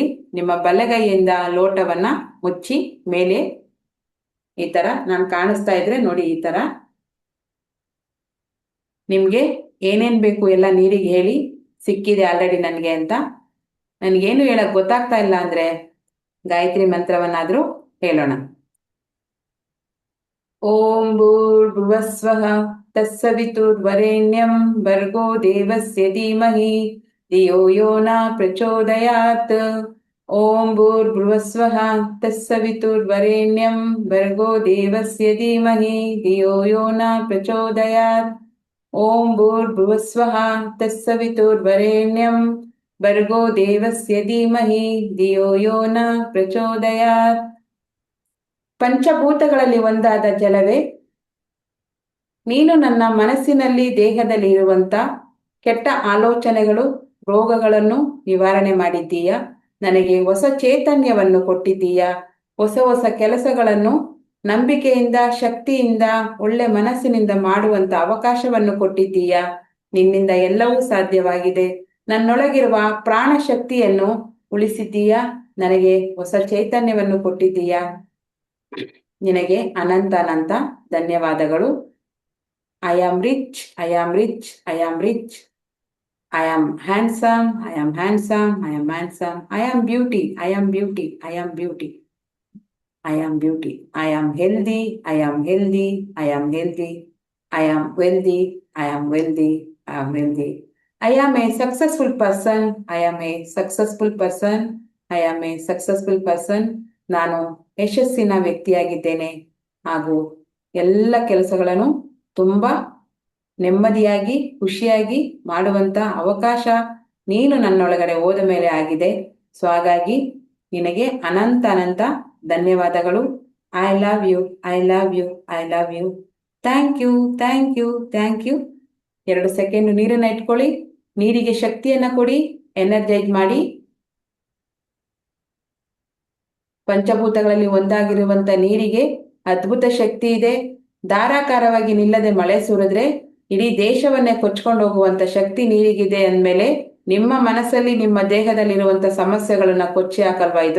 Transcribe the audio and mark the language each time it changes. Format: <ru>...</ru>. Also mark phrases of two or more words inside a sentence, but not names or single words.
<kn>ನಿಮ್ಮ ಬಲಗೈಯಿಂದ ಲೋಟವನ್ನ ಮುಚ್ಚಿ ಮೇಲೆ ಈ ತರ ನಾನು ಕಾಣಿಸ್ತಾ ಇದ್ರೆ ನೋಡಿ. ಈ ತರ ನಿಮ್ಗೆ ಏನೇನ್ ಬೇಕು ಎಲ್ಲ ನೀರಿಗೆ ಹೇಳಿ. ಸಿಕ್ಕಿದೆ ಆಲ್ರೆಡಿ ನನಗೆ ಅಂತ. ನನಗೇನು ಹೇಳಕ್ ಗೊತ್ತಾಗ್ತಾ ಇಲ್ಲ ಅಂದ್ರೆ ಗಾಯತ್ರಿ ಮಂತ್ರವನ್ನಾದ್ರೂ ಹೇಳೋಣ.</kn> <sa>ಓಂ ಭೂರ್ಭುವಸ್ವಃ ತತ್ಸವಿತುರ್ವರೆಣ್ಯಂ ಭರ್ಗೋ ದೇವಸ್ಯ ಧೀಮಹಿ ಧಿಯೋ ಯೋ ನ ಪ್ರಚೋದಯಾತ್. ಓಂ ಭೂರ್ಭುವಸ್ವಃ ತತ್ಸವಿತುರ್ವರೆಣ್ಯಂ ಭರ್ಗೋ ದೇವಸ್ಯ ಧೀಮಹಿ ಧಿಯೋ ಯೋ ನ ಪ್ರಚೋದಯಾತ್. ಓಂ ಭೂರ್ಭುವಸ್ವಃ ತತ್ಸವಿತುರ್ವರೆಣ್ಯಂ ಭರ್ಗೋ ದೇವಸ್ಯ ಧೀಮಹಿ ಧಿಯೋ ಯೋ ನ ಪ್ರಚೋದಯಾತ್.</sa> <kn>ಪಂಚಭೂತಗಳಲ್ಲಿ ಒಂದಾದ ಜಲವೇ, ನೀನು ನನ್ನ ಮನಸ್ಸಿನಲ್ಲಿ, ದೇಹದಲ್ಲಿ ಇರುವಂತ ಕೆಟ್ಟ ಆಲೋಚನೆಗಳು, ರೋಗಗಳನ್ನು ನಿವಾರಣೆ ಮಾಡಿದ್ದೀಯ. ನನಗೆ ಹೊಸ ಚೈತನ್ಯವನ್ನು ಕೊಟ್ಟಿದ್ದೀಯ. ಹೊಸ ಕೆಲಸಗಳನ್ನು ನಂಬಿಕೆಯಿಂದ, ಶಕ್ತಿಯಿಂದ, ಒಳ್ಳೆ ಮನಸ್ಸಿನಿಂದ ಮಾಡುವಂತ ಅವಕಾಶವನ್ನು ಕೊಟ್ಟಿದ್ದೀಯ. ನಿನ್ನಿಂದ ಎಲ್ಲವೂ ಸಾಧ್ಯವಾಗಿದೆ. ನನ್ನೊಳಗಿರುವ ಪ್ರಾಣ ಶಕ್ತಿಯನ್ನು ಉಳಿಸಿದ್ದೀಯ. ನನಗೆ ಹೊಸ ಚೈತನ್ಯವನ್ನು ಕೊಟ್ಟಿದ್ದೀಯ. ನಿನಗೆ ಅನಂತ ಅನಂತ ಧನ್ಯವಾದಗಳು.</kn> <en>I am rich, I am rich, I am rich. I am handsome, I am handsome, I am handsome. I am beauty, I am beauty, I am beauty. I am beauty. I am healthy, I am healthy, I am healthy. I am wealthy, I am wealthy, I am wealthy. I am a successful person, I am a successful person, I am a successful person.</en> <kn>ನಾನು ಯಶಸ್ಸಿನ ವ್ಯಕ್ತಿಯಾಗಿದ್ದೇನೆ ಹಾಗೂ ಎಲ್ಲ ಕೆಲಸಗಳನ್ನು ತುಂಬಾ ನೆಮ್ಮದಿಯಾಗಿ ಖುಷಿಯಾಗಿ ಮಾಡುವಂತ ಅವಕಾಶ ನೀನು ನನ್ನೊಳಗಡೆ ಹೋದ ಮೇಲೆ ಆಗಿದೆ. ಸೊ ಹಾಗಾಗಿ ನಿನಗೆ ಅನಂತ ಅನಂತ ಧನ್ಯವಾದಗಳು.</kn> <en>I love you, I love you, I love you. Thank you, thank you, thank you.</en> <kn>2 ಸೆಕೆಂಡ್ ನೀರನ್ನ ಇಟ್ಕೊಳ್ಳಿ. ನೀರಿಗೆ ಶಕ್ತಿಯನ್ನ ಕೊಡಿ, ಎನರ್ಜೈಸ್ ಮಾಡಿ. ಪಂಚಭೂತಗಳಲ್ಲಿ ಒಂದಾಗಿರುವಂತ ನೀರಿಗೆ ಅದ್ಭುತ ಶಕ್ತಿ ಇದೆ. ಧಾರಾಕಾರವಾಗಿ ನಿಲ್ಲದೆ ಮಳೆ ಸುರಿದ್ರೆ ಇಡೀ ದೇಶವನ್ನೇ ಕೊಚ್ಕೊಂಡು ಹೋಗುವಂತ ಶಕ್ತಿ ನೀರಿಗಿದೆ ಅಂದ್ಮೇಲೆ ನಿಮ್ಮ ಮನಸ್ಸಲ್ಲಿ ನಿಮ್ಮ ದೇಹದಲ್ಲಿರುವಂತ ಸಮಸ್ಯೆಗಳನ್ನ ಕೊಚ್ಚಿ ಹಾಕಲ್ವಾ ಇದು?</kn>